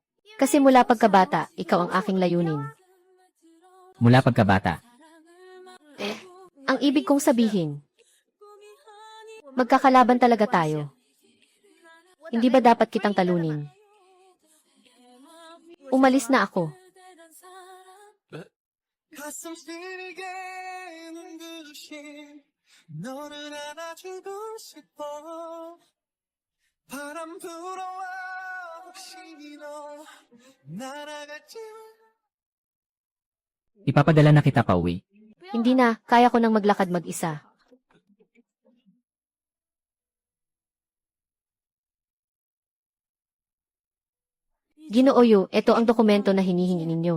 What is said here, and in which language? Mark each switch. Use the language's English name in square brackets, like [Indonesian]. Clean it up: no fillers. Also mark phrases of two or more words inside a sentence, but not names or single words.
[Filipino] Kasi mula pagkabata, ikaw ang aking layunin. Mula pagkabata. Ang ibig kong sabihin, magkakalaban talaga tayo. Hindi ba dapat kitang talunin? Umalis na ako. [Korean] 가슴 시리게 눈부신 너를 안아주고 싶어 바람 불어와 혹시 너 날아갈지 [Filipino] Ipapadala na kita pauwi. Hindi na, kaya ko nang maglakad mag-isa. Ginoo Yu, ito ang dokumento na hinihingi ninyo.